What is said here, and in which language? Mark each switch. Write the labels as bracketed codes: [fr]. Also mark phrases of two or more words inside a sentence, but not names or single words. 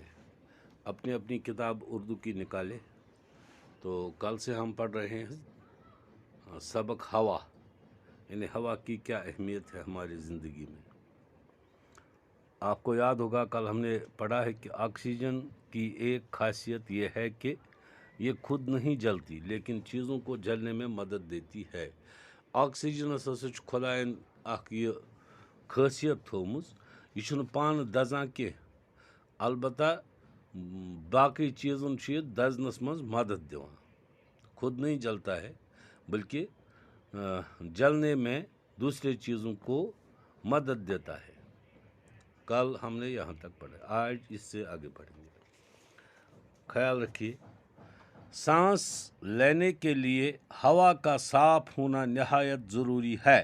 [ur] اپنی اپنی کتاب اردو کی نکالے. تو کل سے ہم پڑھ رہے ہیں سبق ہوا، یعنی ہوا کی کیا اہمیت ہے ہماری زندگی میں. آپ کو یاد ہوگا کل ہم نے پڑھا ہے کہ آکسیجن کی ایک خاصیت یہ ہے کہ یہ خود نہیں جلتی لیکن چیزوں کو جلنے میں مدد دیتی ہے. [ks] آکسیجن ہسا خدائن اخ یہ خاصیت تھومز، یہ چھنہ پان دزان کی، البتہ باقی چیزن یہ دزنس مز مدد دیوان. [ur] خود نہیں جلتا ہے بلکہ جلنے میں دوسرے چیزوں کو مدد دیتا ہے. کل ہم نے یہاں تک پڑھا، آج اس سے آگے پڑھیں گے. خیال رکھیے، سانس لینے کے لیے ہوا کا صاف ہونا نہایت ضروری ہے.